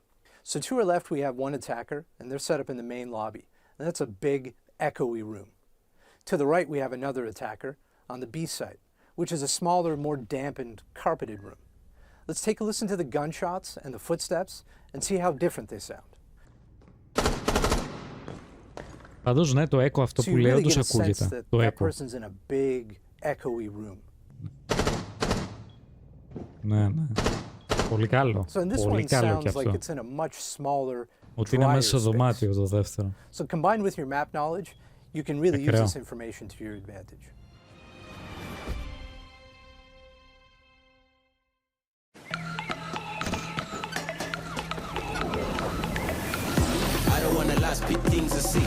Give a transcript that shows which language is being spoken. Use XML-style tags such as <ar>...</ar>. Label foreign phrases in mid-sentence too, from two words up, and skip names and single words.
<en>So to our left we have one attacker, and they're set up in the main lobby, and that's a big, echoey room. To the right we have another attacker on the B site, which is a smaller, more dampened, carpeted room. Let's take a listen to the gunshots and the footsteps and see how different they sound.</en> <el>Πάντως ναι, το echo αυτό που λέω όντως ακούγεται. Το echo. Ναι, ναι. Πολύ καλό. Πολύ καλό και αυτό. Ότι είναι μέσα στο δωμάτιο το δεύτερο.</el> <en>So combined with your map knowledge, you can really use this information to your advantage. Last big things to see.</en>